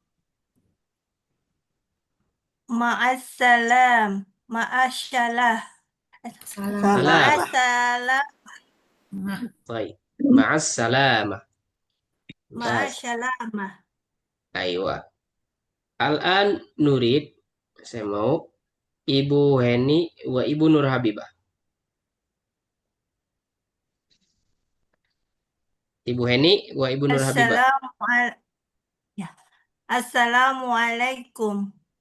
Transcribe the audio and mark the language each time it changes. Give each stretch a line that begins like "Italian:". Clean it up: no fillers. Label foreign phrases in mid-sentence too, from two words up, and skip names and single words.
Arabic: Ma'assalam. Ma'asyalah. Salam. Ma'assalam. Baik. مع السلامة. Mumtaz. Ma'asyalamah. Aywa. الآن نريد.
Indonesian: Saya mau Ibu Heni wa Ibu Nur Habibah. Ibu Heni wa Ibu Nur Habibah. Ya. Assalamualaikum.